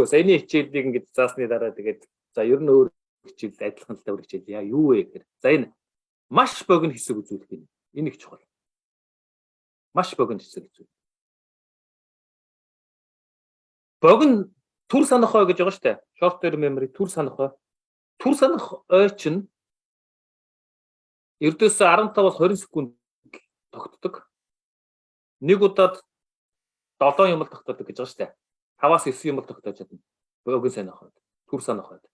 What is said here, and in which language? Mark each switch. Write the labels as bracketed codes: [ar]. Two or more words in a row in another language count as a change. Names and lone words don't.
[mn] Саяны хичээлийг ингээд заасны дараа тэгээд за ер нь өөр хичээл адилхан талтай өөр хичээл яа юу вэ гэхээр за энэ маш богино хэсэг үзүүлэх юм. Энэ их чухал. Маш богино хэсэг үзүүл. Богино түр санах ой гэж байгаа шүү дээ. [en] Short term memory [mn] түр санах ой. Түр санах ой чинь ердөөс 15-аас 20 секунд тогтдог. Нэг удаад 7 юм л тогтдог гэж байгаа шүү дээ. 5-аас 9 юм л тогтоож чадна. Богино санах ой. Түр санах ой.